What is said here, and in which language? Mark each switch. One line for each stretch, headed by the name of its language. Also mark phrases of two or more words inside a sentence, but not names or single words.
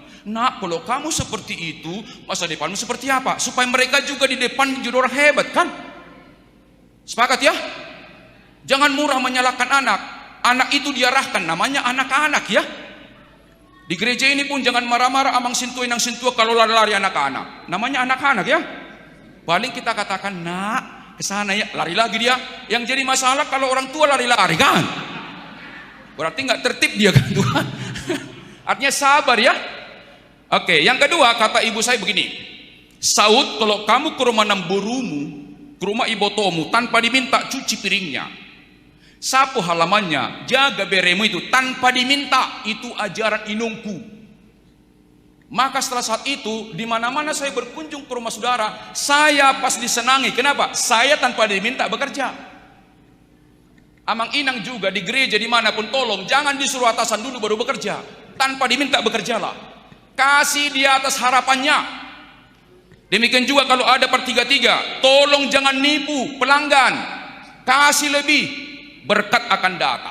Indonesian: Nak, kalau kamu seperti itu, masa depanmu seperti apa? Supaya mereka juga di depan jadi orang hebat kan? Sepakat ya? Jangan murah menyalahkan anak. Anak itu diarahkan, namanya anak-anak ya. Di gereja ini pun jangan marah-marah
Batak Toba: amang sintua inang sintua
Indonesian: kalau lari-lari anak-anak. Namanya anak-anak ya. Paling kita katakan, nak, ke sana ya, lari lagi dia. Yang jadi masalah kalau orang tua lari-lari kan? Berarti nggak tertib dia kan Tuhan. Artinya sabar ya. Oke, yang kedua kata ibu saya begini. Saud, kalau kamu ke rumah namburumu, ke rumah ibotomu tanpa diminta cuci piringnya, sapu halamannya, jaga beremu itu tanpa diminta, itu ajaran inungku. Maka setelah saat itu, di mana-mana saya berkunjung ke rumah saudara, saya pas disenangi. Kenapa? Saya tanpa diminta bekerja.
Batak Toba: Amang inang
Indonesian: juga di gereja dimanapun, tolong jangan disuruh atasan dulu baru bekerja. Tanpa diminta bekerjalah. Kasih di atas harapannya. Demikian juga kalau ada per 3-3, tolong jangan nipu pelanggan. Kasih lebih, berkat akan datang.